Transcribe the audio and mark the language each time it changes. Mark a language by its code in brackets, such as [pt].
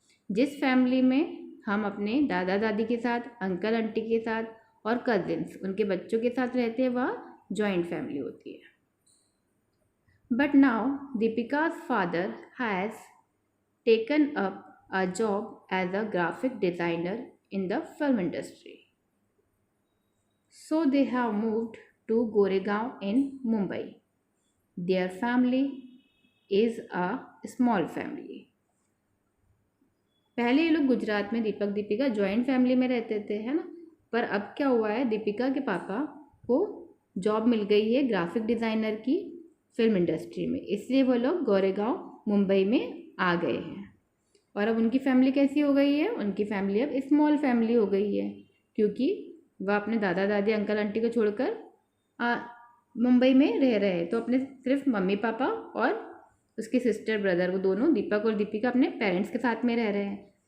[hi] जिस फैमिली में हम अपने दादा दादी के साथ, अंकल आंटी के साथ और कजिन्स, उनके बच्चों के साथ रहते हैं, वह जॉइंट फैमिली होती है। [en] But now Deepika's father has taken up a job as a graphic designer in the film industry. So they have moved to Goregaon in Mumbai. Their family is a small family. [hi] पहले ये लोग गुजरात में दीपक Deepika joint family में रहते थे, है ना। पर अब क्या हुआ है, दीपिका के पापा को जॉब मिल गई है ग्राफिक डिज़ाइनर की फिल्म इंडस्ट्री में, इसलिए वो लोग गोरेगांव मुंबई में आ गए हैं। और अब उनकी फैमिली कैसी हो गई है, उनकी फैमिली अब स्मॉल फैमिली हो गई है, क्योंकि वह अपने दादा दादी अंकल आंटी को छोड़कर मुंबई में रह रहे हैं। तो अपने सिर्फ मम्मी पापा और उसके सिस्टर ब्रदर, वो दोनों दीपक और दीपिका अपने पेरेंट्स के साथ में रह रहे हैं।